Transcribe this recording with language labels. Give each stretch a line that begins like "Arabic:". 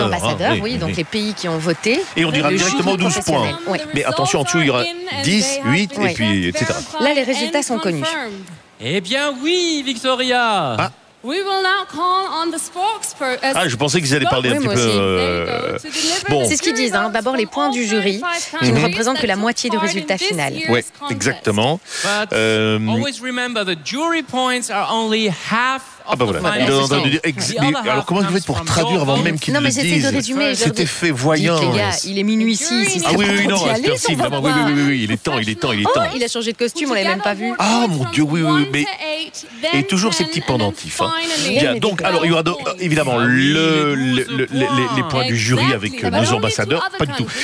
French: ambassadeurs, hein, oui, donc les pays qui ont voté. Et on dira directement 12 points. Oui. Mais attention, en dessous, il y aura 10, 8, oui. Et puis, etc. Là, les résultats sont connus. Eh bien, oui, Victoria. Ah.
English: We will now call on the spokesperson.
French: Ah, je pensais qu'ils allaient parler un petit peu. Bon, c'est ce qu'ils disent. Hein. D'abord, les points du jury, qui ne représentent que la moitié du résultat final. Oui, exactement.
English: Always remember the jury points are only half.
French: Ah bah voilà, il a entendu dire. Alors comment vous faites pour traduire avant même qu'il le dise? C'était fait voyant. Dites, les gars, il est minuit ici. Si ah oui, oui, non, c'est merci, vraiment. Oui, oui, oui, oui, il est temps. Oh, il a changé de costume, on l'avait même pas vu. Ah mon Dieu, oui, oui, oui. Mais... Et toujours ces petits pendentifs. Hein. Bien, donc, alors, il y aura donc, évidemment les points du jury avec nos ambassadeurs, pas du tout.